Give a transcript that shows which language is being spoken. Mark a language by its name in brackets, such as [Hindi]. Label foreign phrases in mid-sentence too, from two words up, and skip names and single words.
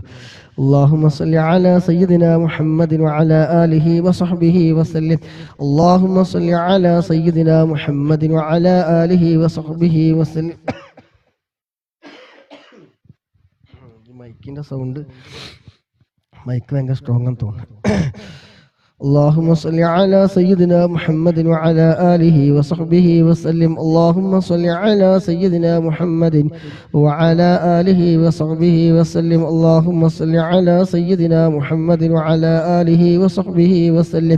[Arabic] اللهم صل على سيدنا محمد وعلى آله وصحبه وسلم. اللهم صل على سيدنا محمد وعلى آله وصحبه وسلم. [Malayalam] മൈക്കിന്റെ സൗണ്ട് മൈക്ക് ഭയങ്കര സ്ട്രോങ് എന്ന് തോന്നുന്നു. [Arabic] اللهم صل على سيدنا محمد وعلى آله وصحبه وسلم. اللهم صل على سيدنا محمد وعلى آله وصحبه وسلم. اللهم صل على سيدنا محمد وعلى آله وصحبه وسلم.